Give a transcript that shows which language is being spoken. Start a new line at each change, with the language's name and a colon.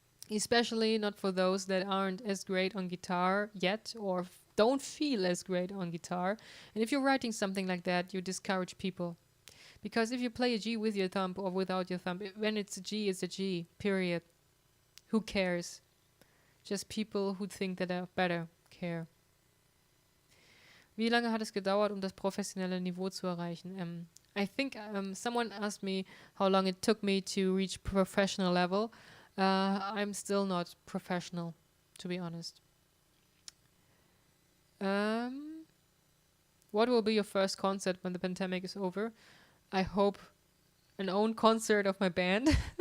English: Especially not for those that aren't as great on guitar yet, or don't feel as great on guitar. And if you're writing something like that, you discourage people. Because if you play a G with your thumb or without your thumb, when it's a G, period. Who cares? Just people who think that they're better care.
German: Wie lange hat es gedauert, das professionelle Niveau zu erreichen?
English: I think someone asked me how long it took me to reach professional level. I'm still not professional, to be honest. What will be your first concert when the pandemic is over? I hope an own concert of my band.